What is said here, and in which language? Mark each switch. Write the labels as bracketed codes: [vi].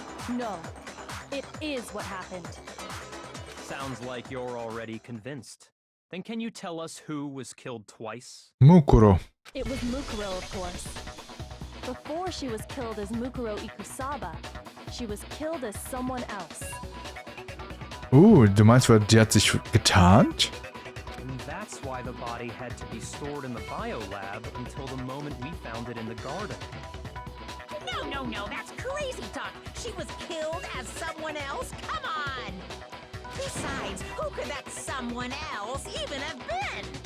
[en] No, it is what happened. Sounds like you're already convinced. Then can you tell us who was killed twice? Mukuro. It was Mukuro, of course. Before she was killed as Mukuro Ikusaba, she was killed as someone else. [de] Du meinst, die hat sich getarnt? [en] And that's why the body had to be stored in the biolab until the moment we found it in the garden. No, that's crazy talk. She was killed as someone else? Come on! Besides, who could that someone else even have been?